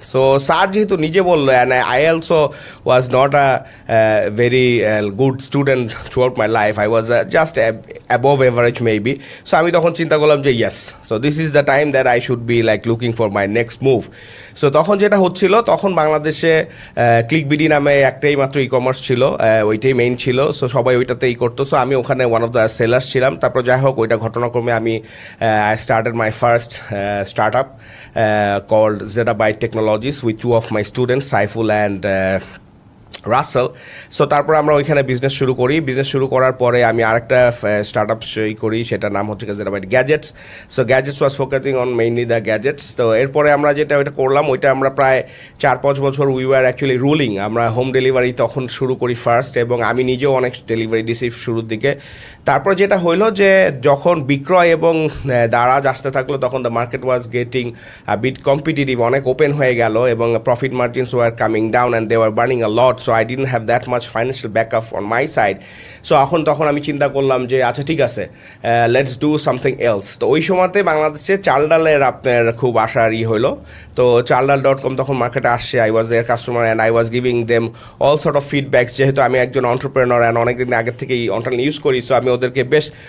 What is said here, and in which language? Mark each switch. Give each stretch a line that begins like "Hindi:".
Bangla: So sir যেহেতু নিজে বললো,
English: And I also was not very good student throughout my life. I was just above average maybe.
Bangla: So আমি তখন চিন্তা করলাম যে
English: yes, so this is the time that I should be like looking for my next move.
Bangla: So তখন যেটা হচ্ছিল, তখন বাংলাদেশে ক্লিকবিডি নামে একটাই মাত্র ই কমার্স ছিল, ওইটাই মেইন ছিল। সো সবাই ওইটাতেই করতো। সো আমি ওখানে ওয়ান অফ দ্য সেলার্স ছিলাম। তারপর যাই হোক, ওইটা ঘটনাক্রমে আমি
English: I started my first startup called Zettabyte Technologies with 2 of my students,
Bangla: Saiful and Rasel. So তারপর আমরা ওইখানে বিজনেস শুরু করার পরে আমি আরেকটা স্টার্ট আপ করি, সেটার নাম হচ্ছে Zettabyte Gadgets. So gadgets was focusing on mainly the gadgets. তো এরপরে আমরা ওইটা করলাম, ওইটা আমরা প্রায় 4-5 বছর
English: We were actually ruling.
Bangla: আমরা হোম ডেলিভারি তখন শুরু করি ফার্স্ট, এবং আমি নিজেও অনেক ডেলিভারি দিছি শুরুর দিকে। তারপর যেটা হইলো যে যখন বিক্রয় এবং দারাজ আসতে থাকলো, তখন
English: the market was getting bit competitive,
Bangla: অনেক ওপেন হয়ে গেল এবং
English: Profit margins were coming down and they were burning a lot. So I didn't have that much financial backup on my side.
Bangla: So তখন আমি চিন্তা করলাম যে আচ্ছা ঠিক আছে,
English: Let's do something else.
Bangla: তো ওই সময়তে বাংলাদেশে চাল ডালের আপনার খুব আশার হইলো। তো চালডাল.com তখন মার্কেটে আসছে।
English: I was their customer and I was giving them all sort of feedbacks.
Bangla: যেহেতু আমি একজন অন্টারপ্রেনার অ্যান্ড অনেকদিন আগের থেকেই অনলাইন ইউজ করি, সো আমি ওদেরকে বেশ